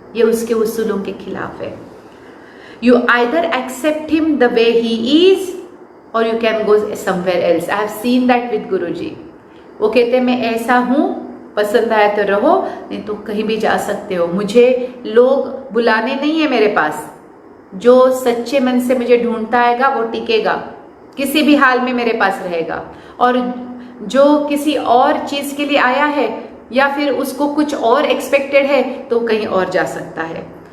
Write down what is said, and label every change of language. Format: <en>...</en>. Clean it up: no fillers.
<hi>ये उसके उसूलों के खिलाफ है.</hi> <en>You either accept him the way he is or you can go somewhere else. I have seen that with Guruji.</en> <hi>वो कहते हैं मैं ऐसा हूँ, पसंद आया तो रहो, नहीं तो कहीं भी जा सकते हो. मुझे लोग बुलाने नहीं है मेरे पास. जो सच्चे मन से मुझे ढूंढता आएगा वो टिकेगा, किसी भी हाल में मेरे पास रहेगा. और जो किसी और चीज़ के लिए आया है या फिर उसको कुछ और एक्सपेक्टेड है तो कहीं और जा सकता है.</hi>